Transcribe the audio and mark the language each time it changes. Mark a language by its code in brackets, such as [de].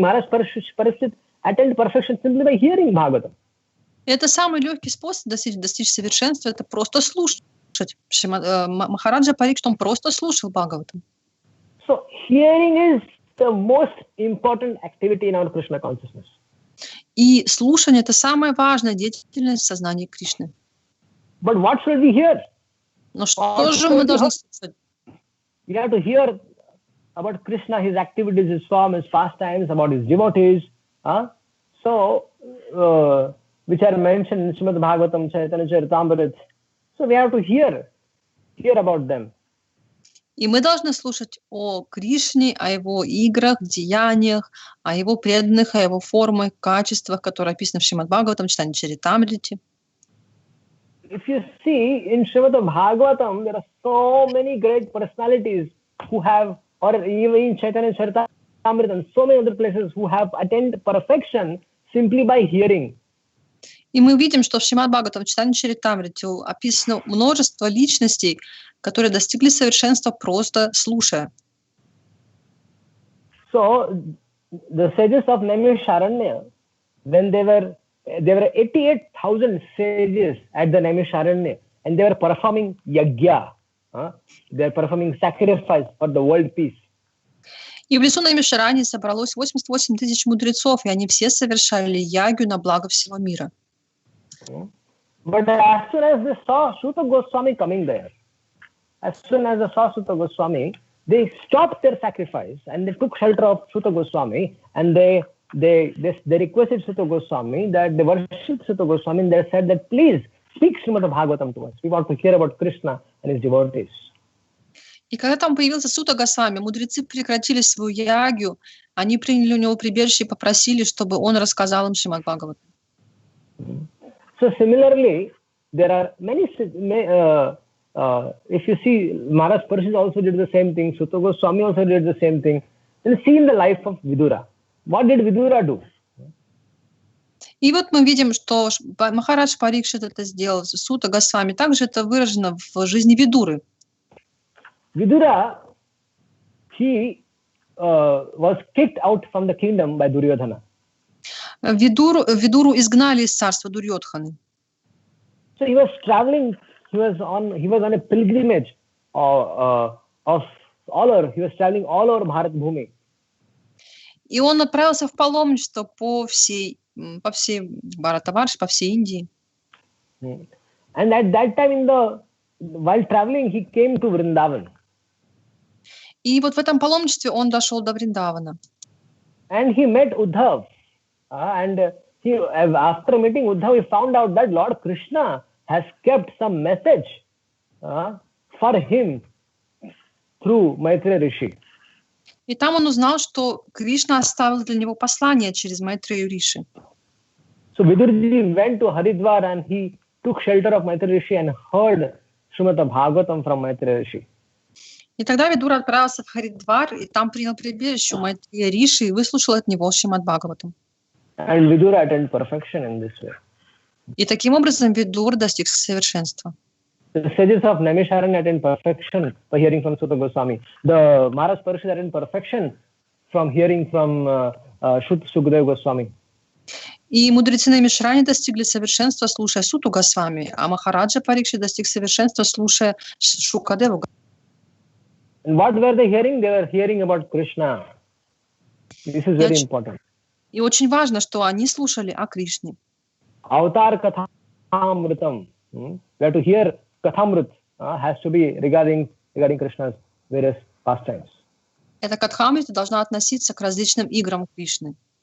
[en] Maharaj Parikshit attained perfection simply by hearing Bhagavatam. [ru] Это самый легкий способ достичь совершенства, это просто слушать. Махараджа Парикшит, он просто слушал Бхагаватам. [en] So hearing is the most important activity in our Krishna consciousness. [ru] И слушание — это самая важная деятельность в сознании Кришны. [en] But what should we hear? [ru] Но что же мы должны слушать? [en] We have to hear about Krishna, his activities, his form, his pastimes, about his devotees. So, which are mentioned in Shrimad-Bhagavatam, Chaitanya Charitamrita. So we have to hear about them. [ru] И мы должны слушать о Кришне, о его играх, деяниях, о его преданных, о его формах, качествах, которые описаны в Шримад-Бхагаватам, Чайтанья Чаритамрите. [en] If you see in Shrimad-Bhagavatam, there are so many great personalities who have, or even in Chaitanya Charitamrita and so many other places, who have attained perfection simply by hearing. [ru] И мы видим, что в Шримад-Бхагаватам, в Чайтанья Чаритамрите описано множество личностей, которые достигли совершенства просто слушая. [en] So the sages of Naimisharanya, when there were 88,000 sages at the Naimisharanya, and they were performing yajna. They are performing sacrifice for the world peace. [ru] И в лесу Наймишарани собралось 88 тысяч мудрецов, и они все совершали ягью на благо всего мира. [en] But as soon as they saw Suta Goswami coming there, they stopped their sacrifice and they took shelter of Suta Goswami, and they requested Suta Goswami that they worshipped Suta Goswami, and they said that please speak Shrimad-Bhagavatam to us. We want to hear about Krishna and his devotees. [ru] И когда там появился Сута Госвами, мудрецы прекратили свою ягью, они приняли у него прибежище и попросили, чтобы он рассказал им Шримад-Бхагаватам. [en] So similarly, there are many. If you see, Maharaj Parikshit also did the same thing. Suta Goswami also did the same thing. And see in the life of Vidura. What did Vidura do? [ru] И вот мы видим, что Махарадж Парикшит это сделал, Сута Госвами. Также это выражено в жизни Видуры. [en] Vidura, he was kicked out from the kingdom by Duryodhana. [ru] Видуру изгнали из царства Дурьодханы. [en] So he was traveling. He was on a pilgrimage of all over. He was traveling all over Bharat Bhumi. [ru] И он отправился в паломничество по всей Бхаратаварше, по всей Индии. [en] And at that time, while traveling, he came to Vrindavan. [ru] И вот в этом паломничестве он дошел до Вриндавана. [en] And he met Uddhav. And after meeting Uddhav, he found out that Lord Krishna has kept some message for him through Maitreya Rishi. [ru] И там он узнал, что Кришна оставил для него послание через Майтрею Риши. [en] So Vidurji went to Haridwar and he took shelter of Maitreya Rishi and heard Shrimad-Bhagavatam from Maitreya Rishi. [ru] И тогда Видура отправился в Харидвар, и там принял прибежище у Майтрея Риши и выслушал от него Шримад-Бхагаватам. [en] And Vidura attained perfection in this way. [ru] И таким образом Видур достиг совершенства. [en] The sages of Naimisharanya attained perfection by hearing from Sutta Goswami. The Maharaj Parishad attained perfection from hearing from Sukadeva Goswami. [ru] И мудрецы Наймишрани достигли совершенства, слушая Суту Госвами, а Махараджа Парикши достиг совершенства, слушая Шукадеву. [en] And what were they hearing? They were hearing about Krishna. This is very important. [ru] И очень важно, что они слушали о Кришне. [en] Avatar Kathamritam. We have to hear Kathamrit has to be regarding Krishna's various pastimes. [ru] Эта Катхамрита должна относиться к различным играм Кришны.